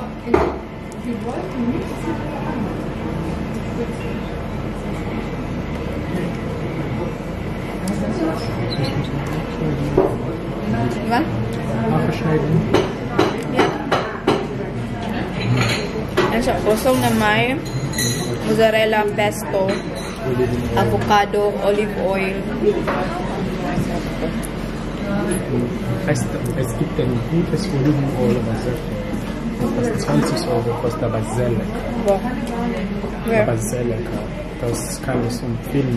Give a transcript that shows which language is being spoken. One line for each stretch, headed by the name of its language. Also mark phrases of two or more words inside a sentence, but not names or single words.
Filipino: Diba? Yan siya. Kusong na may mozzarella, pesto, avocado, olive oil.
German: Es gibt ein gutes Olivenöl, was kostet 20 Euro, kostet aber sehr lecker. Ja. Aber sehr lecker. Das kann ich empfehlen.